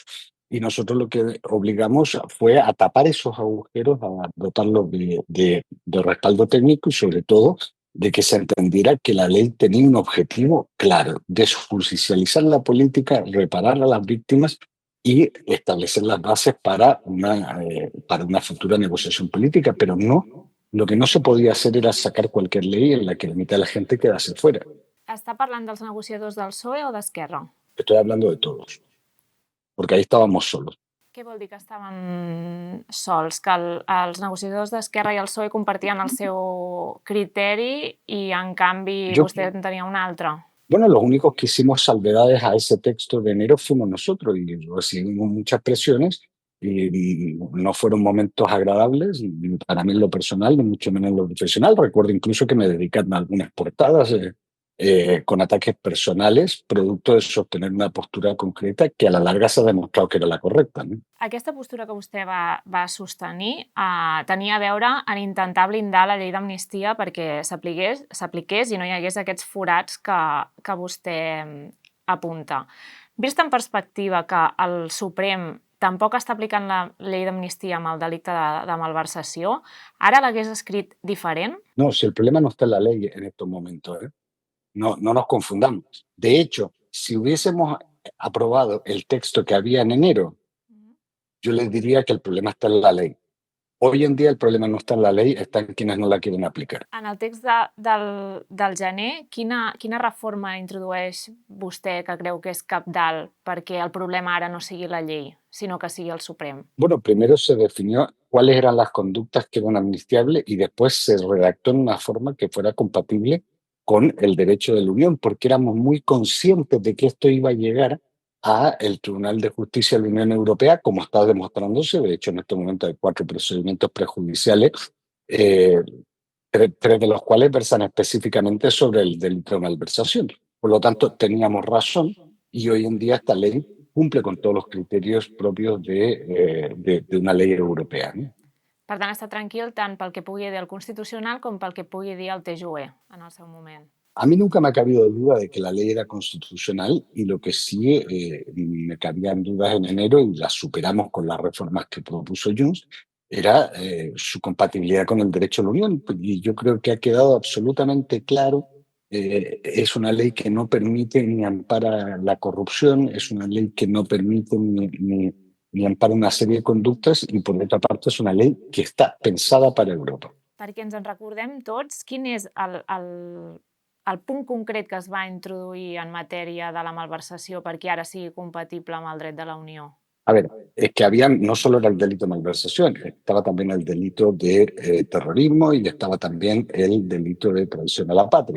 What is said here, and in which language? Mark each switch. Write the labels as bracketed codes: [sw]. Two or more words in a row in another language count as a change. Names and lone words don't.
[es] Y nosotros lo que obligamos fue a tapar esos agujeros, a dotarlos de respaldo técnico y sobre todo de que se entendiera que la ley tenía un objetivo claro, desjudicializar la política, reparar a las víctimas y establecer las bases para una futura negociación política, pero no, lo que no se podía hacer era sacar cualquier ley en la que la mitad de la gente quedase fuera. [ca] Està parlant dels negociadors del PSOE o d'Esquerra? [es] Estoy hablando de todos, porque ahí estábamos solos. [ca] Què vol dir que estaven sols? Que els negociadors d'Esquerra i el PSOE compartien el seu criteri i, en canvi, vostè en tenia un altre? [es] Bueno, los únicos que hicimos salvedades a ese texto de enero fuimos nosotros y recibimos muchas presiones y no fueron momentos agradables, ni para mí en lo personal, ni mucho menos en lo profesional. Recuerdo incluso que me dedicaron a algunas portadas con ataques personales, producto de sostener una postura concreta que a la larga [ca] s'ha demostrat que era la correcta, [es] no? [ca] Aquesta postura que vostè va sostenir tenia a veure en intentar blindar la llei d'amnistia perquè s'apliqués i no hi hagués aquests forats que vostè apunta. Vist en perspectiva que el Suprem tampoc està aplicant la llei d'amnistia amb el delicte de malversació, ara l'hagués escrit diferent? [es] No, si el problema no está en la ley en estos momentos, No nos confundamos. De hecho, si hubiésemos aprobado el texto que había en enero, yo les diría que el problema está en la ley. Hoy en día el problema no está en la ley, está en quienes no la quieren aplicar. [ca] En el text del gener, quina reforma introdueix vostè que creu que és cabdal perquè el problema ara no sigui la llei, sinó que sigui el Suprem? [es] Bueno, primero se definió cuáles eran las conductas que eran amnistiables y después se redactó en una forma que fuera compatible con el derecho de la Unión, porque éramos muy conscientes de que esto iba a llegar al Tribunal de Justicia de la Unión Europea, como está demostrándose. De hecho, en este momento hay 4 procedimientos prejudiciales, eh, 3 de los cuales versan específicamente sobre el delito de malversación. Por lo tanto, teníamos razón y hoy en día esta ley cumple con todos los criterios propios de una ley europea, ¿no? [ca] Per tant, està tranquil tant pel que pugui dir el Constitucional com pel que pugui dir el TJUE en el seu moment. [es] A mí nunca me ha cabido duda de que la ley era constitucional y lo que sí me cabían dudas en enero y las superamos con las reformas que propuso Junts era su compatibilidad con el derecho de la Unión. Y yo creo que ha quedado absolutamente claro. Es una ley que no permite ni ampara la corrupción, es una ley que no permite ni ampara una serie de conductas y por otra parte es una ley que está pensada para Europa. [ca] Perquè ens en recordem tots, quin és el punt concret que es va introduir en matèria de la malversació perquè ara sigui compatible amb el dret de la Unió? [es] A ver, es que había, no solo era el delito de malversación, estaba también el delito de terrorismo y estaba también el delito de traición a la patria.